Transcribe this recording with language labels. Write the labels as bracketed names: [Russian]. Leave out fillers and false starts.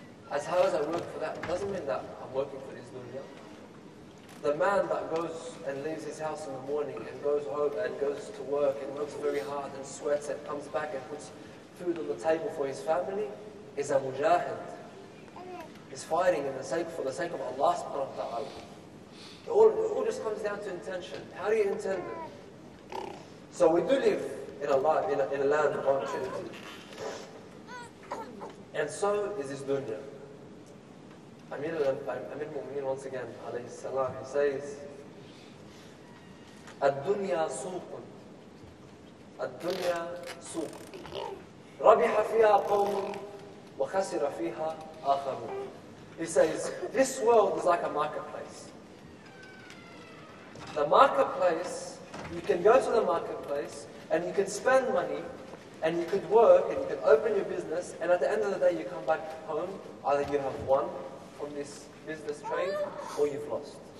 [English] As hard as I work for that, it doesn't mean that I'm working for this dunya. The man that goes and leaves his house in the morning and goes home and goes to work and works very hard and sweats and comes back and puts food on the table for his family is a mujahid. He's fighting for the sake of Allah subhanahu wa ta'ala. It all just comes down to intention. How do you intend it? So we do live in a land of opportunity. And so is this dunya. Amir al-Mu'mineen once again, alayhi salam, he says, [Arabic] الدنيا سوق الدنيا سوق ربح فيها قوم وخسر فيها آخرون. [English] He says, this world is like a marketplace. The marketplace, you can go to the marketplace and you can spend money and you could work and you can open your business, and at the end of the day you come back home, either you have won from this business trade or you've lost.